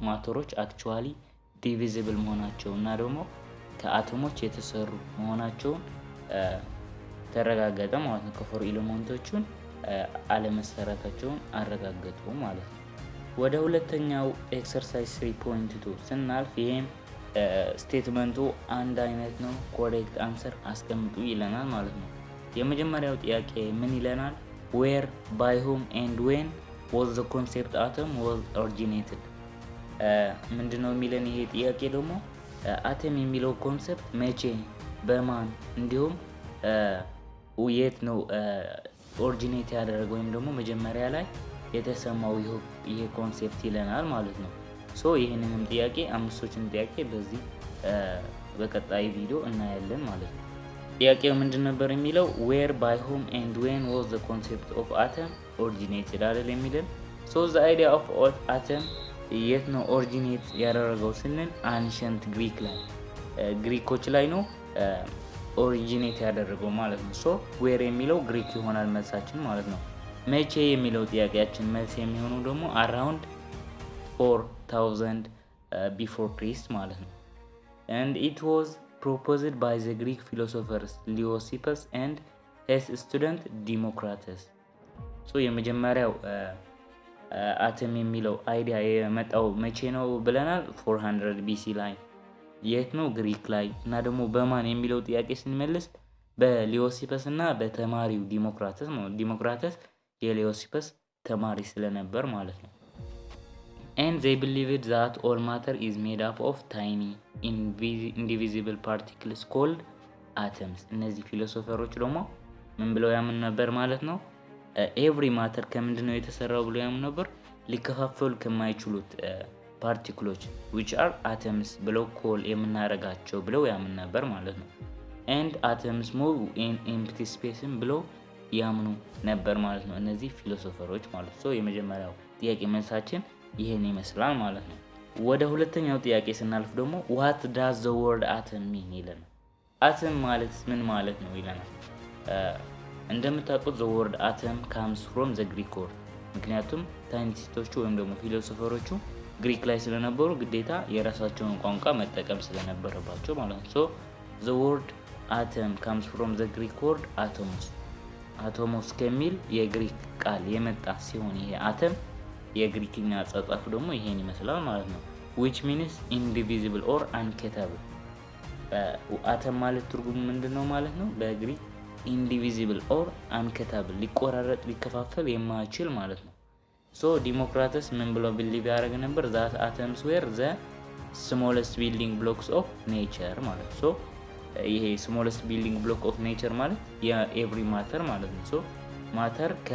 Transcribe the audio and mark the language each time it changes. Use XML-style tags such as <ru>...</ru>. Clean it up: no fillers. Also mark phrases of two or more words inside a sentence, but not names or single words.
<am>ማተሮች</am> <en>actually divisible</en> <am>መሆናቸው እና ደግሞ ከአቶሞች የተሰሩ መሆናቸውን ተረጋገጠ ማለት ነው። ከፎር ኤሌመንቶቹን አለመሰረታቸውን አረጋገጡ ማለት ነው። ወደ ሁለተኛው ኤክሰርሳይዝ 3.2 ስናልፍ ይሄም ስቴትመንቱ አንድ አይነት ነው፣</am> <en>correct answer</en> <am>አስቀምጡ ይለናል ማለት ነው። የመጀመሪያው ጥያቄ ምን ይለናል?</am> <en>where by whom and when was the concept atom was originated።</en> <am>ምንድነው የሚለን ይሄ ጥያቄ ደግሞ አተም የሚለው ኮንሰፕት መቼ በማን እንዲሁም የት ነው ኦሪጂኔት ያደረገው ወይም ደግሞ መጀመሪያ ላይ የተሰማው ይሄ ኮንሰፕት ይለናል ማለት ነው። ሶ ይሄንንም ጥያቄ አምስቶችን ጥያቄ በዚህ በቀጣይ ቪዲዮ እናያለን ማለት ነው። ጥያቄው ምንድን ነበር የሚለው</am> <en>where by whom and when was the concept of atom originated</en> <am>አይደል የሚለን።</am> <en>so the idea of atom</en> <am>የት ነው ኦሪጂኔት ያደረገው ስንል አንሸንት ግሪክ ላይ ግሪኮች ላይ ነው ኦሪጂኔት ያደረገው ማለት ነው። ሶ ዌር የሚለው ግሪክ ይሆናል መልሳችን ማለት ነው። መቼ የሚለው ጥያቄያችን መልስ የሚሆነው ደግሞ</am> <en>around 4000 before Christ</en> <am>ማለት ነው።</am> <en>and it was proposed by the Greek philosophers Leucippus and his student Democritus።</en> <am>ሶ የመጀመሪያው አተም የሚለው አይዲያ የመጣው መቼ ነው ብለናል? 400 BC ላይ። የት ነው? ግሪክ ላይ። እና ደግሞ በማን የሚለው ጥያቄ ስንመልስ በሊዮሲፐስ እና በተማሪው ዲሞክራተስ ነው። ዲሞክራተስ የሊዮሲፐስ ተማሪ ስለነበር ማለት ነው።</am> <en>and they believed that all matter is made up of tiny indivisible particles called atoms።</en> <am>እነዚህ ፊሎሶፈሮች ደግሞ ምን ብለው ያምኑ ነበር ማለት ነው?</am> <en>every matter</en> <am>ከምንድነው የተሰራው ብለው ያምኑ ነበር? ሊከፋፈሉ ከማይችሉት ፓርቲክሎች</am> <en>which are atoms</en> <am>ብለው ኮል የምናረጋቸው ብለው ያምኑ ነበር ማለት ነው።</am> <en>and atoms move in empty space</en> <am>ብለው ያምኑ ነበር ማለት ነው። እነዚህ ፊሎሶፈሮች ማለት ነው። የመጀመሪያው ጥያቄ መልሳችን ይሄን ይመስላል ማለት ነው። ወደ ሁለተኛው ጥያቄ ስናልፍ ደግሞ</am> <en>what does the word atom mean</en> <am>ይለናል። አተም ማለት ምን ማለት ነው ይለናል። እንደምታውቁት</am> <en>the word atom comes from the Greek word።</en> <am>ምክንያቱም ሳይንቲስቶቹ ወይም ደግሞ ፊሎሶፈሮቹ ግሪክ ላይ ስለነበሩ ግዴታ የራሳቸውን ቋንቋ መጠቀም ስለነበረባቸው ማለት ነው።</am> <en>so the word atom comes from the Greek word atomos።</en> <am>አቶሞስ ከሚል የግሪክ ቃል የመጣ ሲሆን ይሄ አተም የግሪክኛ አጻጻፉ ደግሞ ይሄን ይመስላል ማለት ነው።</am> <en>which means indivisible or uncuttable</en> <am>አተም ማለት ትርጉሙ ምንድነው ማለት ነው? በግሪክ</am> <en>indivisible or uncuttable</en> <am>ሊቆራረጥ ሊከፋፈል የማይችል ማለት ነው። ሶ ዲሞክራተስ ምን ብሎ ቢሊቭ ያደረገ ነበር?</am> <en>that atoms were the smallest building blocks of nature</en> <am>ማለት ነው። ሶ ይሄ</am> <en>smallest building block of nature ማለት every matter</en> <am>ማለት ነው።</am> <en>ሶ ማተር</en>